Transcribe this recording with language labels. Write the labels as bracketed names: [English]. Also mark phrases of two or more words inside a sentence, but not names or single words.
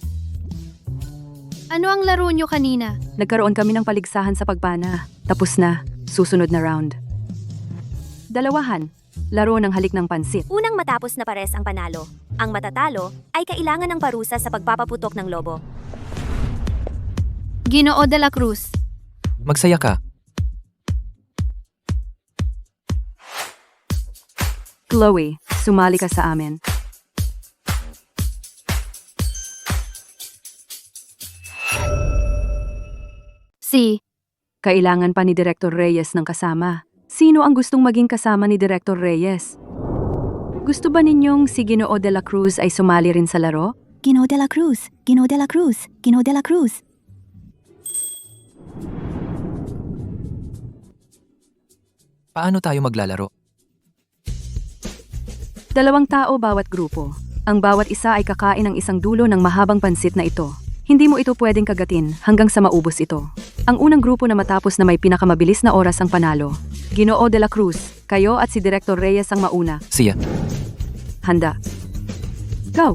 [Filipino] Ano ang laro nyo kanina? Nagkaroon kami ng paligsahan sa pagpana. Tapos na, susunod na round. 2, laro ng halik ng pansit. Unang matapos na pares ang panalo. Ang matatalo ay kailangan ng parusa sa pagpapaputok ng lobo. Ginoo de la Cruz. Magsaya ka. Chloe, sumali ka sa amin. Si, Kailangan pa ni Director Reyes ng kasama. Sino ang gustong maging kasama ni Director Reyes? Gusto ba ninyong si Ginoo de la Cruz ay sumali rin sa laro? Ginoo de la Cruz, Ginoo de la Cruz, Ginoo de la Cruz. Paano tayo maglalaro? 2 tao bawat grupo. Ang bawat isa ay kakain ng isang dulo ng mahabang pansit na ito. Hindi mo ito pwedeng kagatin hanggang sa maubos ito. Ang unang grupo na matapos na may pinakamabilis na oras ang panalo. Ginoo de la Cruz, kayo at si Director Reyes ang mauna. Siya. Handa. Go!